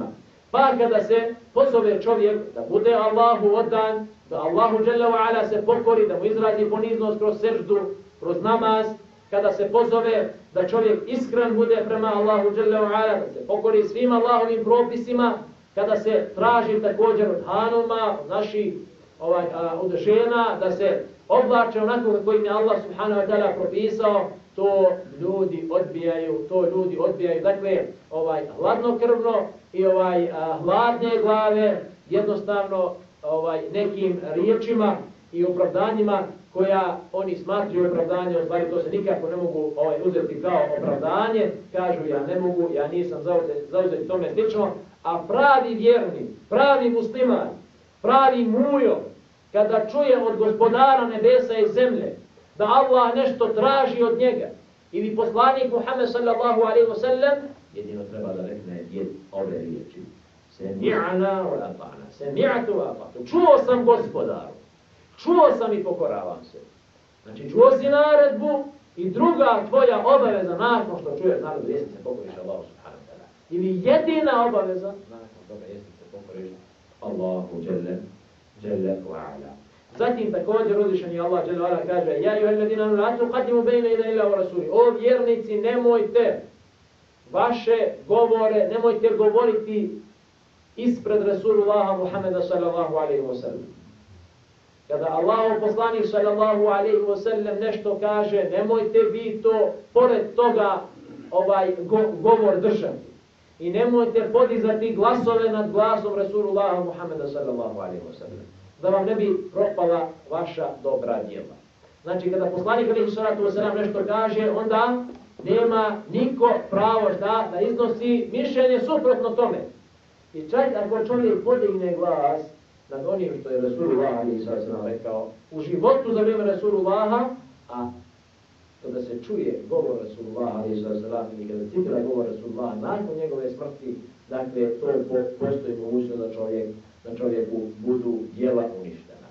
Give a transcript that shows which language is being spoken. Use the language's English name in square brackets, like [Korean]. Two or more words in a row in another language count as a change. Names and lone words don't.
[Bosnian] Pa kada se pozove čovjek da bude Allahu odan, da Allahu [Arabic] جل وعلا [Bosnian] se pokori, da mu izrazi poniznost kroz seždu, kroz namaz, kada se pozove da čovjek iskren bude prema Allahu dželle ve ala, da se pokori svim Allahovim propisima, kada se traži također od hanuma, od naših od žena, da se oblače onako kako im je Allah [Arabic] سبحانه وتعالى [Bosnian] propisao, to ljudi odbijaju. Dakle, hladnokrvno i hladne glave, jednostavno nekim riječima i opravdanjima koja oni smatruju opravdanje, u stvari to se nikako ne mogu uzeti kao opravdanje, kažu ja ne mogu, ja nisam zauzet tome slično, a pravi vjerni, pravi musliman, pravi mujo, kada čuje od gospodara nebesa i zemlje da Allah nešto traži od njega, ili poslanik Muhammed [Arabic] صلى الله عليه وسلم, [Bosnian] jedino treba da rekne ove riječi. [Arabic] سمعنا وأطعنا. سمعت وأطعت. [Bosnian] Čuo sam gospodaru. Čuo sam i pokoravam se. Znači, čuo si naredbu i druga tvoja obaveza nakon što čuješ naredbu jeste se pokoriš Allahu [Arabic] سبحانه وتعالى. [Bosnian] Ili jedina obaveza nakon toga jeste se pokoriš Allahu [Arabic] جل وعلا. [Bosnian] Zatim također uzvišeni Allah [Arabic] جل وعلا kaže: يا أيها الذين آمنوا لا تقدموا بين يدي الله ورسوله. [Bosnian] O vjernici, nemojte vaše govore, nemojte govoriti ispred Rasulullaha Muhammeda [Arabic] صلى الله عليه وسلم. [Bosnian] Kada Allahov poslanik [Arabic] صلى الله عليه وسلم [Bosnian] nešto kaže, nemojte vi to pored toga govor držati. I nemojte podizati glasove nad glasom Rasulullaha Muhammeda [Arabic] صلى الله عليه وسلم. [Bosnian] Da vam ne bi propala vaša dobra djela. Znači, kada poslanik [Arabic] عليه الصلاة والسلام [Bosnian] nešto kaže, onda nema niko pravo da iznosi mišljenje suprotno tome. I čak ako čovjek podigne glas nad onim što je Rasulullah [Arabic] عليه السلام [Bosnian] rekao u životu za vrijeme Rasulullaha, a kada se čuje govor Rasulullah [Arabic] عليه السلام [Bosnian] ili kada citira govor Rasulullah nakon njegove smrti, dakle to postoji mogućnost da čovjeku budu djela uništena.